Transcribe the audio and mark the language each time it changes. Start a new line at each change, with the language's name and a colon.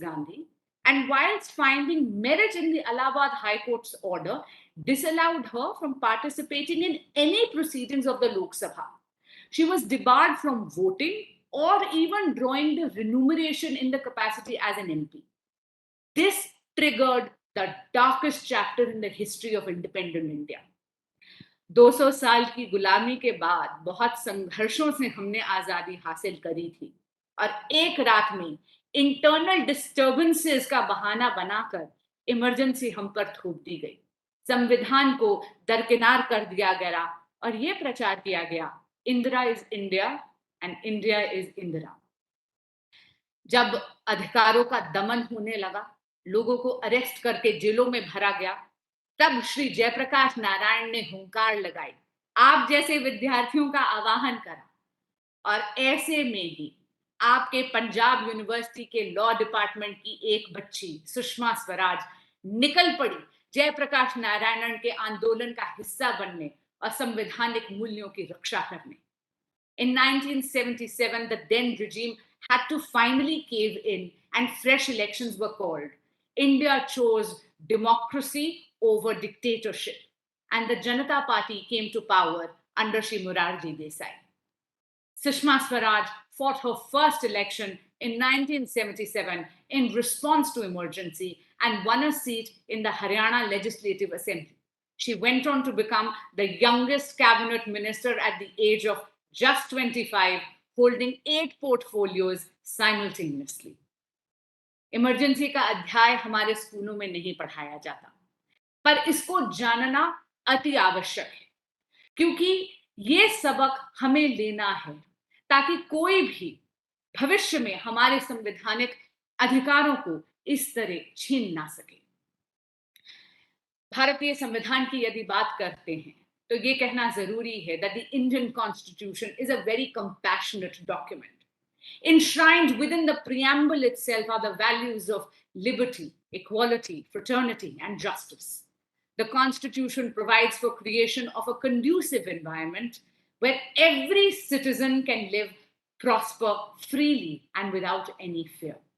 English: Gandhi, and whilst finding merit in the Allahabad High Court's order, disallowed her from participating in any proceedings of the Lok Sabha. She was debarred from voting or even drawing the remuneration in the capacity as an MP. This triggered the darkest chapter in the history of independent India.
Hindi: 200 साल की गुलामी के बाद बहुत संघर्षों से हमने आजादी हासिल करी थी और एक रात में इंटरनल डिस्टर्बेंसेस का बहाना बनाकर इमरजेंसी हम पर थोप दी गई। संविधान को दरकिनार कर दिया गया और यह प्रचार किया गया,
English: Indira is India and India is Indira.
Hindi: जब अधिकारों का दमन होने लगा, लोगों को अरेस्ट करके जेलों में भरा गया, तब श्री जयप्रकाश नारायण ने हुंकार लगाई, आप जैसे विद्यार्थियों का आवाहन करा और ऐसे में ही आपके पंजाब यूनिवर्सिटी के लॉ डिपार्टमेंट की एक बच्ची सुषमा स्वराज निकल पड़ी जयप्रकाश नारायणन के आंदोलन का हिस्सा बनने और संवैधानिक मूल्यों की रक्षा करने।
English: In 1977, the then regime had to finally cave in and fresh elections were called. India chose democracy over dictatorship and the Janata Party came to power under Shri Morarji Desai. Sushma Swaraj fought her first election in 1977 in response to emergency and won a seat in the Haryana Legislative Assembly. She went on to become the youngest cabinet minister at the age of just 25, holding 8 portfolios simultaneously.
Hindi: Emergency का अध्याय हमारे स्कूलों में नहीं पढ़ाया जाता, पर इसको जानना अति आवश्यक है क्योंकि ये सबक हमें लेना है ताकि कोई भी भविष्य में हमारे संवैधानिक अधिकारों को इस तरह छीन ना सके। भारतीय संविधान की यदि बात करते हैं तो ये कहना जरूरी है
English: that the Indian Constitution is a very compassionate document. Enshrined within the preamble itself are the values of liberty, equality, fraternity, and justice. The Constitution provides for creation of a conducive environment where every citizen can live, prosper freely and without any fear.